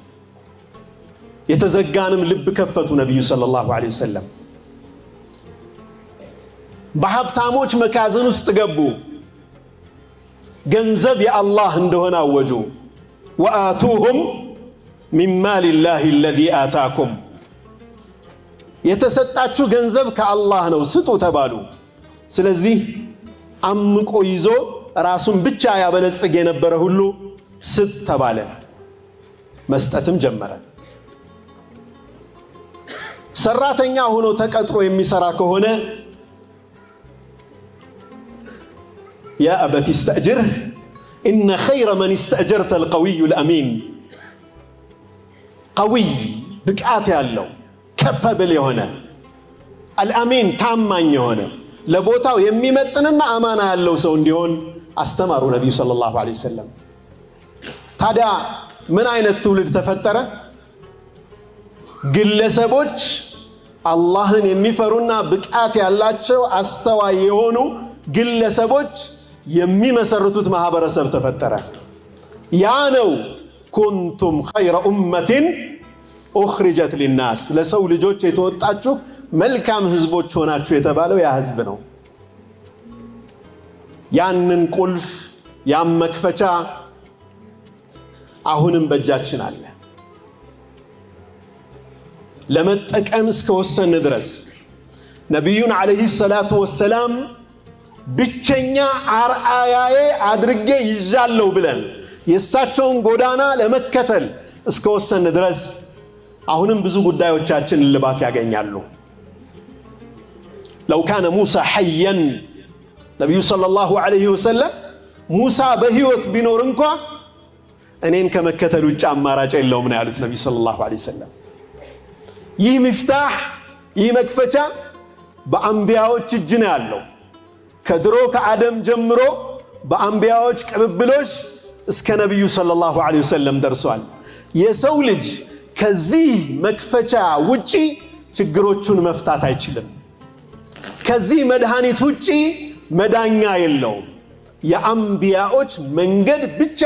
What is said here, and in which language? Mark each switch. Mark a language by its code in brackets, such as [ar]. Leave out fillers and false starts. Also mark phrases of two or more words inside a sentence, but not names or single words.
[am] የተዘጋንም ልብ ከፈቱ ነብዩ [ar] صلى الله عليه وسلم። [am] በሀብታሞች መካዘን ውስጥ ገቡ። ገንዘብ የአላህ እንደሆነ አወጁ። [ar] وآتوهم من مال الله الذي آتاكم [am] የተሰጣችሁ ገንዘብ ከአላህ ነው ስጡ ተባሉ። ስለዚህ አምቆ ይዞ ራሱን ብቻ ያበለጽግ የነበረ ሁሉ ስጥ ተባለ መስጠትም ጀመረ ሰራተኛ ሆኖ ተቀጥሮ የሚሰራ ከሆነ [ar] يا أبت استأجره إن خير من استأجرت القوي الأمين قوي [am] بقعات ያለው capable የሆነ الأمين ታማኝ የሆነ ለቦታው የሚመጥንና አማና ያለው ሰው እንዲሆን አስተማሩ ነብዩ [ar] صلى الله عليه وسلم [am] ታዲያ ምን አይነት ትውልድ ተፈጠረ ግለሰቦች አላህን የሚፈሩና ብቃት ያላቸው አስተዋይ የሆኑ ግለሰቦች የሚመሰርቱት ማህበረሰብ ተፈጠረ ያ ነው [ar] كنتم خير أمة أخرجت للناس [am] ለሰው ልጆች የተወጣችሁ መልካም ህዝቦች ሆናችሁ የተባለው ያ ህዝብ ነው ያንን ቁልፍ ያን መክፈቻ አሁንም በእጃችን አለ ለመጠቀም እስከወሰን ድረስ ነብዩን [ar] عليه الصلاة والسلام [am] ብቸኛ አርአያዬ አድርጌ ይዣለው ብለን የሳቸውን ጎዳና ለመከተል እስከወሰን ድረስ አሁንም ብዙ ጉዳዮቻችን ልባት ያገኛሉ [ar] لو كان موسى حيا [am] ነብዩ [ar] صلى الله عليه وسلم [am] ሙሳ በህይወት ቢኖር እንኳን እኔን ከመከተል ውጭ አማራጭ የለውም ነው ያሉት ነብዩ [ar] صلى الله عليه [am] ወሰለም ይህ مفتاح ይህ መክፈቻ በአንቢያዎች እጅ ነው ያለው ከድሮ ከአደም ጀምሮ በአንቢያዎች ቅብብሎች እስከ ነብዩ [ar] صلى الله عليه وسلم [am] ደርሷል የሰው ልጅ ከዚህ መክፈቻ ውጪ ችግሮቹን መፍታት አይችልም ከዚህ መድኃኒት ውጪ መዳኛ የለውም የአንቢያዎች መንገድ ብቻ